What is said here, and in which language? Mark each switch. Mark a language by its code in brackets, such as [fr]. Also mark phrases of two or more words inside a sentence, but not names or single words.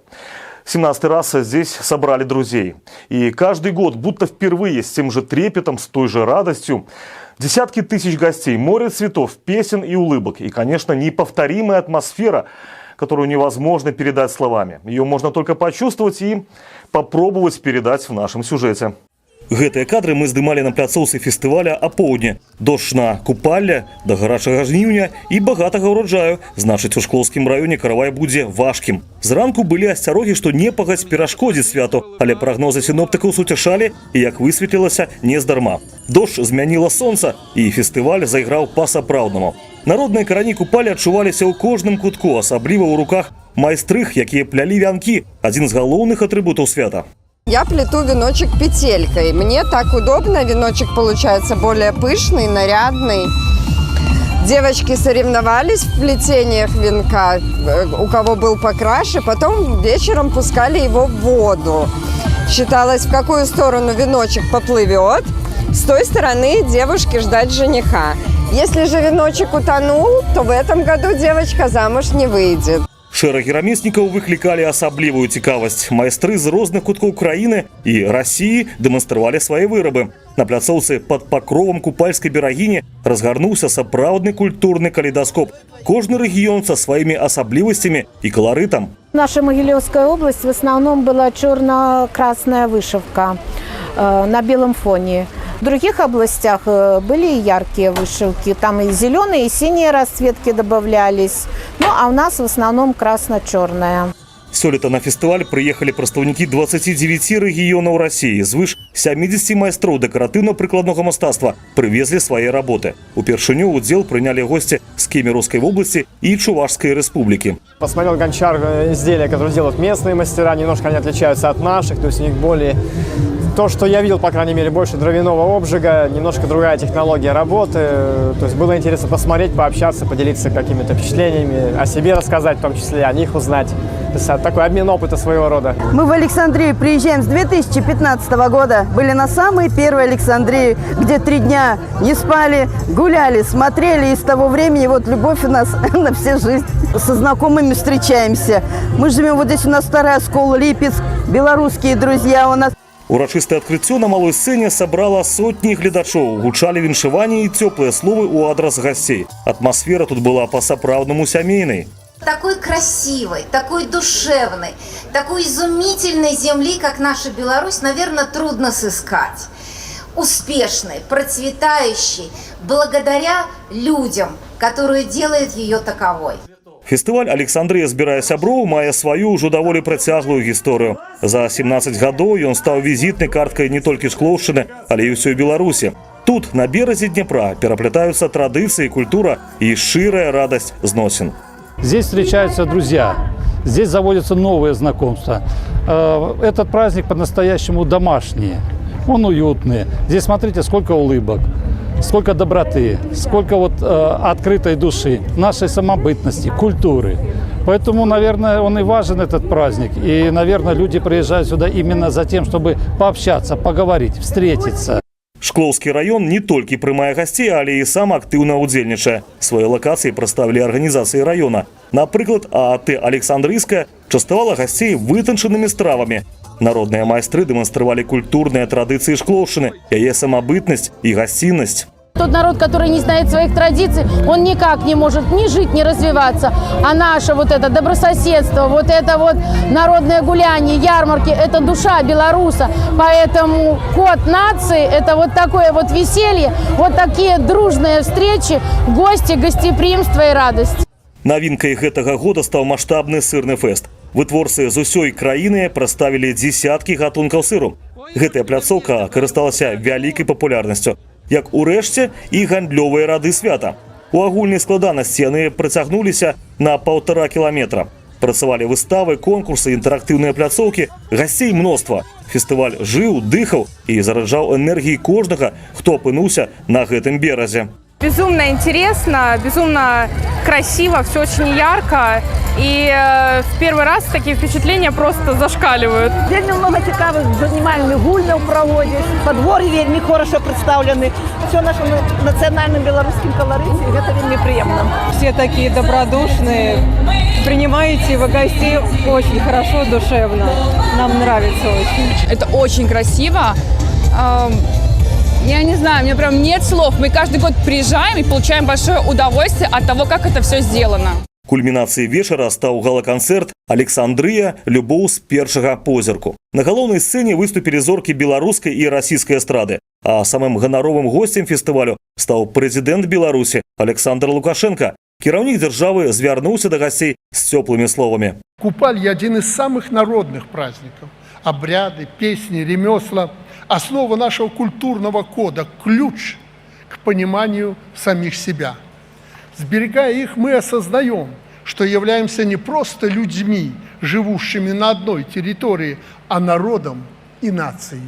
[ru] 17-й раз здесь собрали друзей. И каждый год, будто впервые, с тем же трепетом, с той же радостью, десятки тысяч гостей, море цветов, песен и улыбок. И, конечно, неповторимая атмосфера, которую невозможно передать словами. Ее можно только почувствовать и попробовать передать в нашем сюжете. [be] Гэтыя кадры мы здымалі на пляцоўцы фестываля апоўдні. Дождж на Купалля, да гарачага жніўня і багатага ўраджаю. Значыць, у шклоўскім раёне каравай будзе важкім. Зранку былі асцярогі, што непагадзь перашкодзіць святу, але прагнозы сіноптыкаў суцяшалі і, як высветлілася, не здарма. Дождж змяніла сонца, і фестываль зайграў па-сапраўднаму. Народныя карані Купалі адчуваліся ў кожным кутку, асабліва ў руках майстрых, якія плялі вянкі, адзін з галоўных атрыбутаў свята. [ru] Я плету веночек петелькой. Мне так удобно, веночек получается более пышный, нарядный. Девочки соревновались в плетениях венка, у кого был покраше, потом вечером пускали его в воду. Считалось, в какую сторону веночек поплывет, с той стороны девушки ждать жениха. Если же веночек утонул, то в этом году девочка замуж не выйдет. [be] Шэрагі рамеснікаў выклікалі асаблівую цікавасць. Майстры з розных куткоў краіны і Расіі дэманстравалі свае вырабы. На пляцоўцы пад пакровам купальскай берагіні разгарнуўся сапраўдны культурны калейдаскоп. Кожны рэгіён са сваімі асаблівасцямі і каларытам. [ru] Наша Могилевская область в основном была черно-красная вышивка на белом фоне. В других областях были и яркие вышивки, там и зеленые, и синие расцветки добавлялись. Ну, а у нас в основном красно-черная. [be] Сёлета на фестываль прыехалі прадстаўнікі 29 рэгіёнаў Расіі. Звыш 70 майстроў дэкаратыўна-прыкладнога мастацтва прывезлі свае работы. Упершыню удзел прынялі госці з [ru] Кемеровской области и Чувашской республики. Посмотрел гончар изделия, которые делают местные мастера, немножко они отличаются от наших, то есть у них более... То, что я видел, по крайней мере, больше дровяного обжига, немножко другая технология работы. То есть было интересно посмотреть, пообщаться, поделиться какими-то впечатлениями, о себе рассказать, в том числе о них узнать. То есть такой обмен опыта своего рода. Мы в Александрию приезжаем с 2015 года. Были на самой первой Александрии, где 3 дня не спали, гуляли, смотрели. И с того времени вот любовь у нас на всю жизнь. Со знакомыми встречаемся. Мы живем вот здесь, у нас вторая школа, Липецк, белорусские друзья у нас. [be] Урачыстае адкрыццё на малой сцэне сабрала сотні гледачоў. Гучалі віншаванні і цёплыя словы ў адрас гасцей. Атмасфера тут была па-сапраўднаму сямейнай. [ru] Такой красивой, такой душевной, такой изумительной земли, как наша Беларусь, наверное, трудно сыскать. Успешной, процветающей, благодаря людям, которые делают ее таковой. [be] Фестываль «Александрия збірае сяброў» мае сваю ўжо даволі працяглую гісторыю. За 17 гадоў ён стаў візітнай карткай не толькі Шклоўшчыны, але і ўсёй Беларусі. Тут, на беразе Днепра, пераплетаюцца традыцыі, культура і шчырая радасць зносін. [ru] Здесь встречаются друзья, здесь заводятся новые знакомства. Этот праздник по-настоящему домашний, он уютный. Здесь смотрите, сколько улыбок. Сколько доброты, сколько открытой души, нашей самобытности, культуры. Поэтому, наверное, он и важен, этот праздник. И, наверное, люди приезжают сюда именно за тем, чтобы пообщаться, поговорить, встретиться. [be] Шклоўскі раён не толькі прымае гасцей, але і сам актыўна ўдзельнічае. Свае лакацыі прадставілі арганізацыі раёна. Напрыклад, ААТ «Александрийская» частавала гасцей вытанчанымі стравамі. [ru] Народные майстры демонстрировали культурные традиции Шклоўшчыны, яе самобытность и гостинность. Тот народ, который не знает своих традиций, он никак не может ни жить, ни развиваться. А наше вот это добрососедство, вот это вот народное гуляние, ярмарки, это душа белоруса. Поэтому код нации, это вот такое вот веселье, вот такие дружные встречи, гости, гостеприимство и радость. [be] Новинкой гэтага года стал масштабный сырный фест. Вытворцы з усёй краіны прадставілі дзесяткі гатункаў сыру. Гэтая пляцоўка карысталася вялікай папулярнасцю, як урэшце і гандлёвыя рады свята. У агульнай складанасці яны працягнуліся на 1,5 кіламетра. Працавалі выставы, конкурсы, інтэрактыўныя пляцоўкі, гасцей мноства. Фестываль жыў, дыхаў і зараджаў энергіяй кожнага, хто апынуўся на гэтым беразе. [ru] Безумно интересно, безумно красиво, все очень ярко. И в первый раз такие впечатления просто зашкаливают. Вельмі много [be] цікавих занімальних гульняў [ru] проводишь. Подворье вельмі хорошо представлены. Все в нашем национальном белорусском колорите. И это вельмі приемно. Все такие добродушные. Принимаете вы гостей очень хорошо, душевно. Нам нравится очень. Это очень красиво. Я не знаю, у меня прям нет слов. Мы каждый год приезжаем и получаем большое удовольствие от того, как это все сделано. [be] Кульмінацыяй вечара стаў гала-канцэрт «Александрыя. Любоў з першага позірку». На галоўнай сцэне выступілі зоркі беларускай і расійскай эстрады, а самым ганаровым госцем фестывалю стаў прэзідэнт Беларусі Александр Лукашенко. Кіраўнік дзяржавы звярнуўся да гасцей з цёплымі словамі. [ru] Купаль – один из самых народных праздников. Обряды, песни, ремесла – основа нашего культурного кода, ключ к пониманию самих себя. Сберегая их, мы осознаем, что являемся не просто людьми, живущими на одной территории, а народом и нацией.